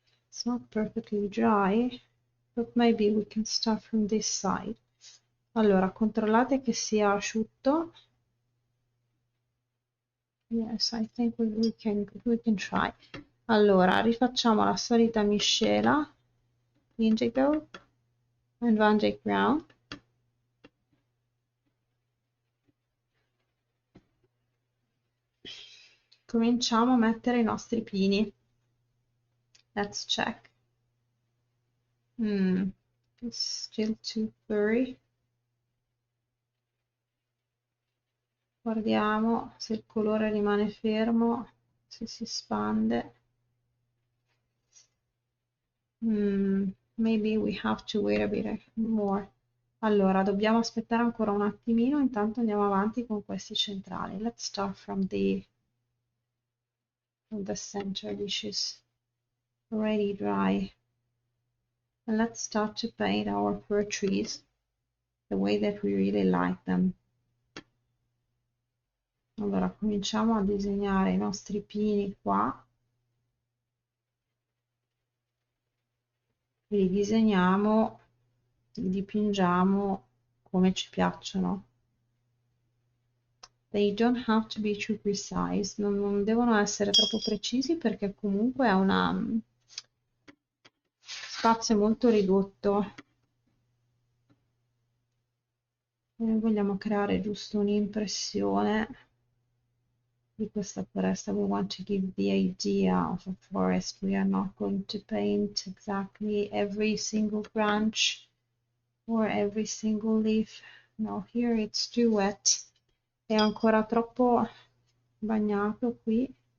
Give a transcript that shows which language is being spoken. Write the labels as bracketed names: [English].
[English] It's not perfectly dry, but maybe we can start from this side. [Italian] Allora, controllate che sia asciutto. [English] Yes, I think we can try. [Italian] Allora, rifacciamo la solita miscela. [English] Indigo and Van Dyck Brown. [Italian] Cominciamo a mettere i nostri pini. [English] Let's check. It's still too furry. [Italian] Guardiamo se il colore rimane fermo, se si espande. [English] Maybe we have to wait a bit more. [Italian] Allora, dobbiamo aspettare ancora un attimino, intanto andiamo avanti con questi centrali. [English] Let's start from the center, which is already dry. And let's start to paint our pear trees the way that we really like them. [Italian] Allora, cominciamo a disegnare i nostri pini qua. Li disegniamo, li dipingiamo come ci piacciono. [English] They don't have to be too precise, [Italian] non devono essere troppo precisi perché comunque è una spazio molto ridotto. Noi vogliamo creare giusto un'impressione. di questa foresta. [English] We want to give the idea of a forest. We are not going to paint exactly every single branch or every single leaf. No, here it's too wet. [Italian] È ancora troppo bagnato qui.